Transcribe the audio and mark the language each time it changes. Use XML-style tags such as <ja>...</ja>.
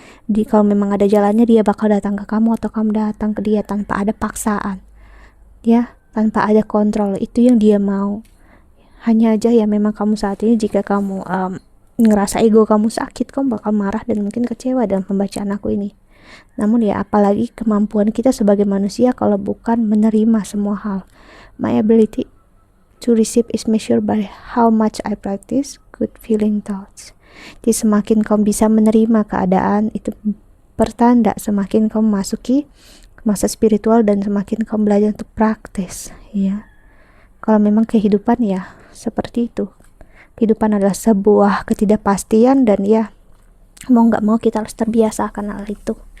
<id>Jadi kalau memang ada jalannya, dia bakal datang ke kamu atau kamu datang ke dia tanpa ada paksaan, ya, tanpa ada kontrol. Itu yang dia mau. Hanya aja ya memang kamu saat ini, jika kamu ngerasa ego kamu sakit, kamu bakal marah dan mungkin kecewa dengan pembacaan aku ini. Namun ya, apalagi kemampuan kita sebagai manusia kalau bukan menerima semua hal.</id> <en>My ability to receive is measured by how much I practice good feeling thoughts.</en> <id>Jadi semakin kamu bisa menerima keadaan, itu pertanda semakin kamu masuki masa spiritual dan semakin kamu belajar untuk praktis, ya. Kalau memang kehidupan ya seperti itu. Kehidupan adalah sebuah ketidakpastian, dan ya mau nggak mau kita harus terbiasa akan hal itu.</id>